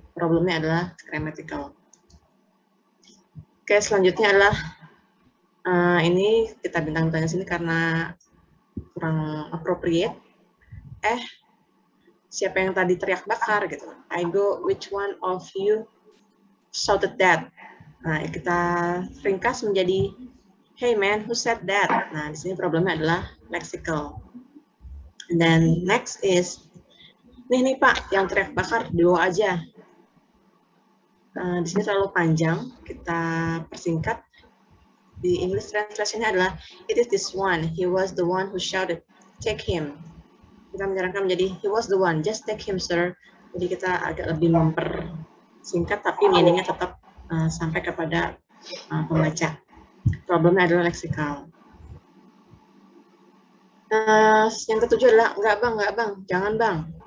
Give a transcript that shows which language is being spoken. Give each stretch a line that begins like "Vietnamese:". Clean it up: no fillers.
Indonesian: Problemnya adalah grammatical. Oke, selanjutnya adalah ini kita bintang-bintangnya sini karena kurang appropriate. Siapa yang tadi teriak bakar gitu?
English: I go, which one of you shouted that?
Indonesian: Nah, kita ringkas menjadi
English: hey man, who said that?
Indonesian: Nah, di sini problemnya adalah lexical.
English: And then next is
Indonesian: nih Pak, yang teriak bakar dibawa aja. Di sini terlalu panjang, kita persingkat. Di
English: English
Indonesian: translation-nya adalah
English: it is this one, he was the one who shouted, take him.
Indonesian: Kita menyarankan menjadi
English: he was the one, just take him sir.
Indonesian: Jadi kita agak lebih mempersingkat, tapi meaning-nya tetap sampai kepada pembaca. Problemnya adalah lexical. Yang ketujuh adalah enggak bang, jangan bang.